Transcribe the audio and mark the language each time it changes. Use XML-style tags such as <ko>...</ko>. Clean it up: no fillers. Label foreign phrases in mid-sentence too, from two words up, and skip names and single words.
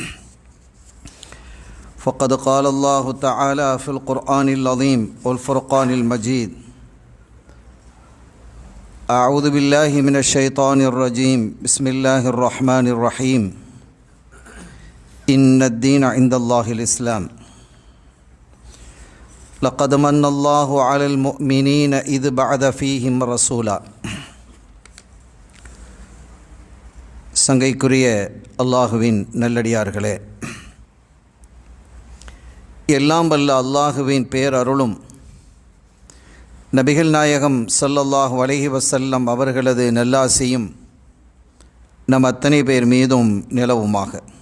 <ar>فقد قال الله تعالى في القرآن العظيم والفرقان المجيد: أعوذ بالله من الشيطان الرجيم، بسم الله الرحمن الرحيم. إن الدين عند الله الإسلام. لقد من الله على المؤمنين إذ بعث فيهم رسولا.</ar> <ta>சங்கைக்குரிய அல்லாஹுவின் நல்லடியார்களே, எல்லாம் வல்ல அல்லாஹுவின் பேரருளும் நபிகள் நாயகம்</ta> <ar>صلى الله عليه وسلم</ar> <ta>அவர்களது நல்லாசியும் நம் அத்தனை பேர் மீதும் நிலவுமாக.</ta>